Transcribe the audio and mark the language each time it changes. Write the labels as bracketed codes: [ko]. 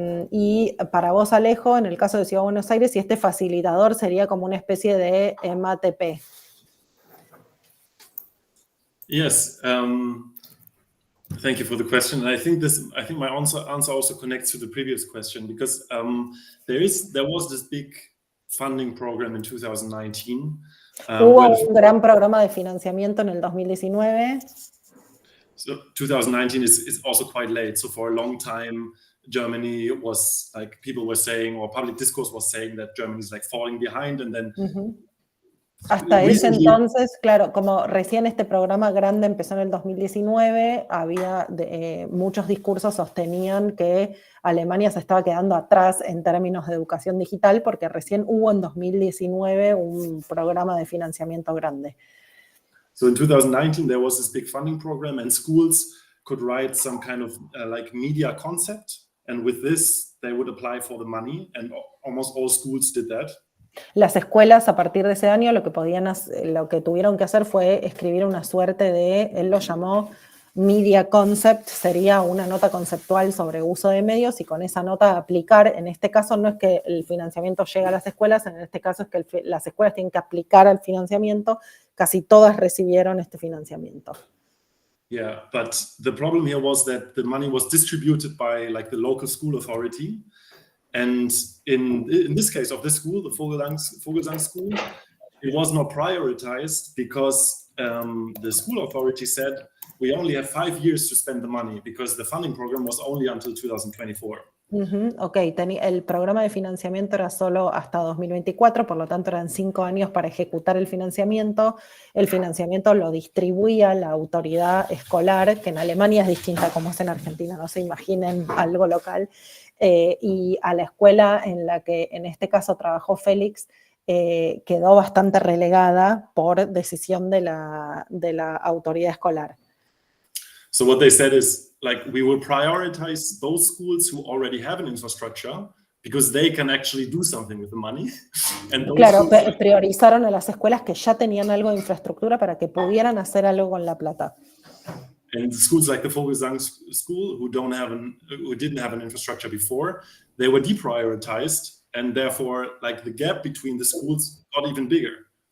[es] Y para vos, Alejo, en el caso de Ciudad de Buenos Aires, si este facilitador sería como una especie de MATP. [en] Yes, thank you for the question. And I think my answer also connects to the previous question, because there was this big funding program in 2019. [es] Hubo un gran programa de financiamiento en el 2019. [en] So 2019 is also quite late. So for a long time, Germany was like, people were saying, or public discourse was saying that Germany is like falling behind, and then [es] hasta ese entonces, claro, como recién este programa grande empezó en el 2019, había muchos discursos sostenían que Alemania se estaba quedando atrás en términos de educación digital, porque recién hubo en 2019 un programa de financiamiento grande. [en] So in 2019 there was this big funding program, and schools could write some kind of like media concept, and with this they would apply for the money, and almost all schools did that. [es] Las escuelas a partir de ese año lo que tuvieron que hacer fue escribir una suerte de, él lo llamó media concept, sería una nota conceptual sobre uso de medios, y con esa nota aplicar, en este caso no es que el financiamiento llega a las escuelas, en este caso es que las escuelas tienen que aplicar al financiamiento, casi todas recibieron este financiamiento. [en] Yeah, but the problem here was that the money was distributed by like the local school authority. And in this case of this school, the Vogelsang School, it was not prioritized because the school authority said, we only have 5 years to spend the money, because the funding program was only until 2024. [es] Ok, el programa de financiamiento era solo hasta 2024, por lo tanto eran 5 años para ejecutar el financiamiento. El financiamiento lo distribuía la autoridad escolar, que en Alemania es distinta como es en Argentina, no se imaginen algo local. Y a la escuela en la que en este caso trabajó Félix, quedó bastante relegada por decisión de la autoridad escolar. [en] So what they said is, like, we will prioritize those schools who already have an infrastructure because they can actually do something with the money. And those [es] Claro, [en] schools, [es] priorizaron a las escuelas que ya tenían algo de infraestructura para que pudieran hacer algo con la plata. [en] and schools like the Vogelsang School, who didn't have an infrastructure before, they were deprioritized, and therefore, like, the gap between the schools got even bigger.